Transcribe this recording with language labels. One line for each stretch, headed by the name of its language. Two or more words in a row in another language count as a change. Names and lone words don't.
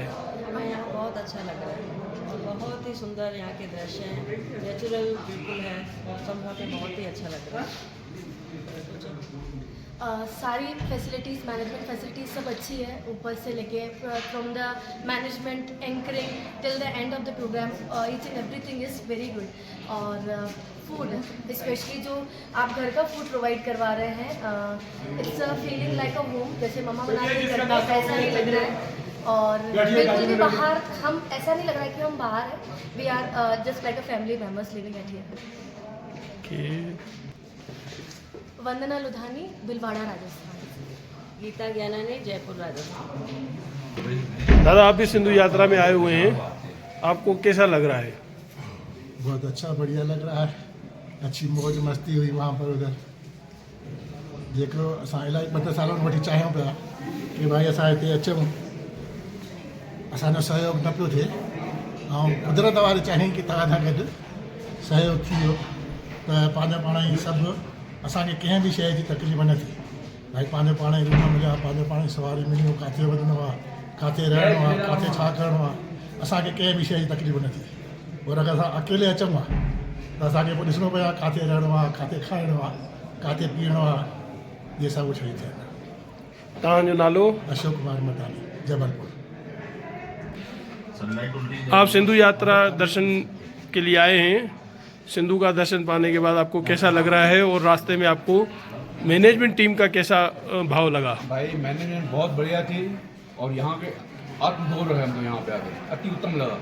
Hindi: हमें यहाँ बहुत अच्छा लग रहा है और बहुत ही सुंदर यहाँ के दृश्य हैं। नेचुरल बिल्कुल है, मौसम यहाँ पे बहुत ही अच्छा लग रहा है।
English: सारी facilities, management facilities
Hindi: सब अच्छी है, ऊपर से लेके
English: from the management anchoring till the end of the program, each and everything is very good.
Hindi: और फूड स्पेशली जो आप घर का फूड प्रोवाइड करवा रहे हैं,
English: it's feeling like a home,
Hindi: जैसे मम्मा बनाते हैं घर का, ऐसा नहीं लग रहा है। और बिल्कुल भी बाहर, हम ऐसा नहीं लग रहा है कि हम बाहर हैं,
English: we are just like a family members living at here.
Hindi: वंदना लुधानी, भिलवाड़ा, राजस्थान। गीता ज्ञानानी, जयपुर, राजस्थान। दादा, आप भी सिंधु यात्रा में आए हुए हैं, आपको कैसा लग रहा है? बहुत अच्छा, बढ़िया लग रहा है। अच्छी मौज मस्ती हुई वहाँ पर उधर।
Sindhi: जेको असां इलाही 50 सालों वठी चाहियूं पिया कि भाई असां हिते अचूं, असांजो सहयोग न पियो थिए, ऐं कुदरत वारे चाहिनि कि तव्हां सां गॾु सहयोग थी वियो त पंहिंजा पाण ई सभु असांखे कंहिं बि शइ जी तकलीफ़ न थी। भाई पंहिंजो पाण ई रूम मिलिया, पंहिंजो पाण ई सवारी मिलियूं, किथे वञिणो आहे, किथे रहणो आहे, किथे छा करिणो आहे, असांखे कंहिं बि शइ जी तकलीफ़ न थी। और अगरि असां अकेले अचूं हा त असांखे पोइ ॾिसणो पियो आहे किथे रहणो आहे, किथे खाइणो आहे, किथे पीअणो आहे, इहे सभु शयूं थियनि। तव्हांजो नालो? अशोक कुमार मतानी, जबलपुर।
Hindi: आप सिंधु यात्रा दर्शन के लिए आए हैं, सिंधु का दर्शन पाने के बाद आपको कैसा लग रहा है और रास्ते में आपको मैनेजमेंट टीम का कैसा भाव लगा? भाई मैनेजमेंट बहुत बढ़िया थी और यहाँ के आत्मगौरव है हमको यहाँ पे आकर, अति उत्तम लगा।